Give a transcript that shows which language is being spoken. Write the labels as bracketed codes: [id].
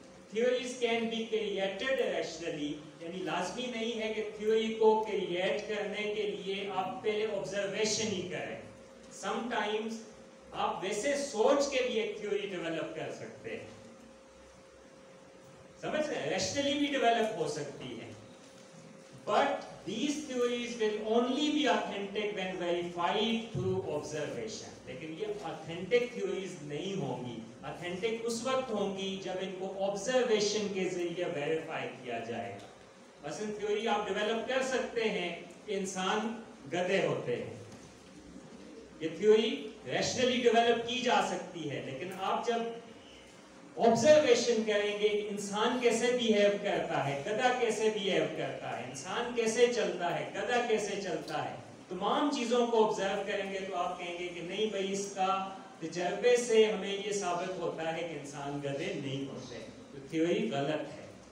[en] theories can be created rationally, [ur] یعنی لازمی نہیں ہے کہ تھیوری کو کریٹ کرنے کے لیے آپ پہلے آبزرویشن ہی کریں. سم ٹائمز آپ ویسے سوچ کے بھی ایک تھیوری ڈیولپ کر سکتے ہیں, سمجھ رہے ہیں, ریشنلی بھی ڈیولپ ہو سکتی ہے. [en] But these theories will only be authentic when verified through observation. [ur] لیکن یہ authentic theories نہیں ہوں گی. authentic اس وقت ہوں گی جب ان کو observation کے ذریعے verify کیا جائے گا. مثلا تھیوری آپ ڈیولپ کر سکتے ہیں کہ انسان گدھے ہوتے ہیں, یہ تھیوری ریشنلی ڈیولپ کی جا سکتی ہے, لیکن آپ جب آبزرویشن کریں گے کہ انسان کیسے بیہیو کرتا ہے, گدھا کیسے بیہیو کرتا ہے, انسان کیسے چلتا ہے, گدھا کیسے چلتا ہے, تمام چیزوں کو آبزرو کریں گے تو آپ کہیں گے کہ نہیں بھائی اس کا تجربے سے ہمیں یہ ثابت ہوتا ہے کہ انسان گدھے نہیں ہوتے, تو تھیوری غلط ہے.